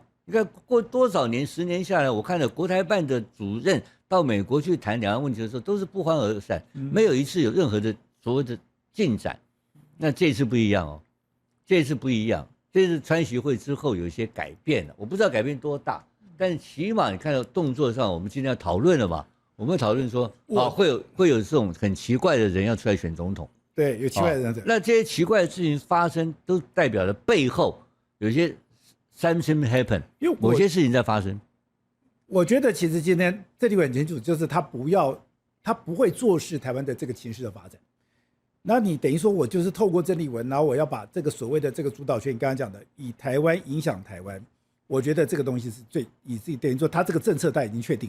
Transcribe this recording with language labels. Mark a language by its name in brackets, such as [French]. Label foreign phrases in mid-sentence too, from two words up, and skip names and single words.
[Chinese] 你看過多少年，10年下來，我看了國台辦的主任到美國去談兩岸問題的時候，都是不歡而散，沒有一次有任何的所謂的進展。那這次不一樣哦，這次不一樣，這次川習會之後有一些改變了，我不知道改變多大，但是起碼你看到動作上，我們今天要討論了嘛，我們討論說啊，會有這種很奇怪的人要出來選總統，對，有奇怪的人。那這些奇怪的事情發生，都代表了背後有些 [English] something happen， [Chinese] 某些事情在發生。我覺得其實今天這地方很清楚，就是他不會坐視台灣的這個情勢的發展。那你等於說我就是透過鄭麗文，然後我要把這個所謂的這個主導權，你剛剛講的以台灣影響台灣，我覺得這個東西是等於說他這個政策他已經確定了。